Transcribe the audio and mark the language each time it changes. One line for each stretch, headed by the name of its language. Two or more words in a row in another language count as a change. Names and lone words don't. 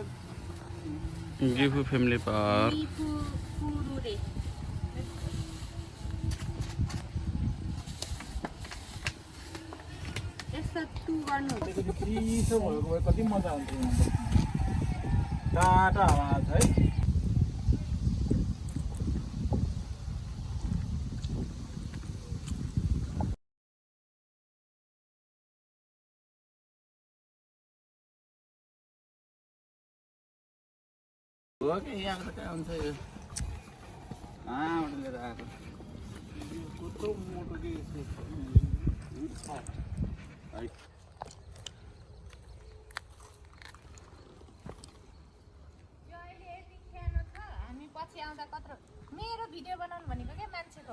Nepali: Gifu Family Park. चिसो भएको भए कति मजा हुन्थ्यो टाटा हावा छ है
Indonesian: Oke, yang sekarang saya. Udah lihat aku.
Nepali: कत्रो मोटो के हामी पछि आउँदा कत्रो मेरो भिडियो बनाउनु भनेको के मान्छेको